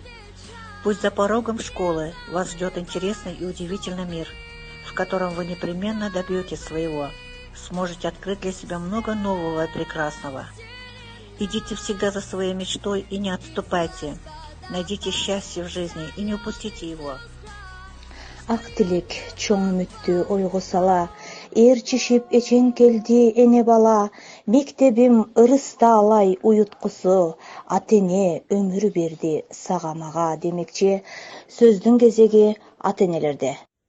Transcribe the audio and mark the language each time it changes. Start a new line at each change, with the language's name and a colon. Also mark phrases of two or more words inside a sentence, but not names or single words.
Russian: Пусть за порогом школы вас ждет интересный и удивительный мир, в котором вы непременно добьетесь своего, сможете открыть для себя много нового и прекрасного. Идите всегда за своей мечтой и не отступайте. Найдите счастье в жизни и не упустите его.
Kyrgyz: Ак тилек чоң үмүттү ойго сала, ээрчишип эчең келди эне бала, мектебим ырыста алай уюткусу, ата-эне өмүр берди сага мага демекчи сөздүн кезеги ата-энелерде.